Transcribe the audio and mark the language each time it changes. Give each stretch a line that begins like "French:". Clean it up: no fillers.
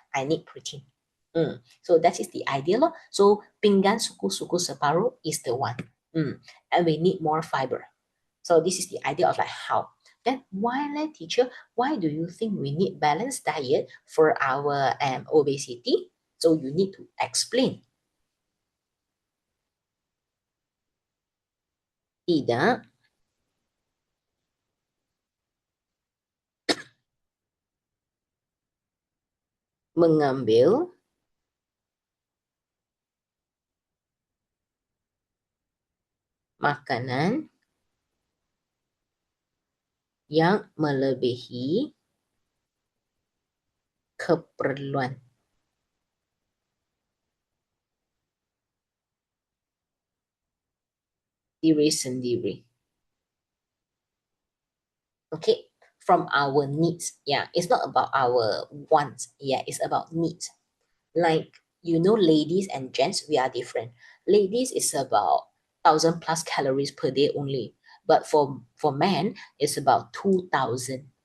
English: I need protein. So that is the idea. So
Malay: pinggan suku-suku separuh
English: is the one. And we need more fiber. So this is the idea of like how. Then why, teacher, why do you think we need balanced diet for our obesity? So you need to explain.
Malay: Tidak mengambil makanan yang melebihi keperluan diri sendiri.
English: Okay, from our needs. Yeah, it's not about our wants. Yeah, it's about needs. Like, ladies and gents, we are different. Ladies is about 1,000 plus calories per day only, but for men it's about 2,000.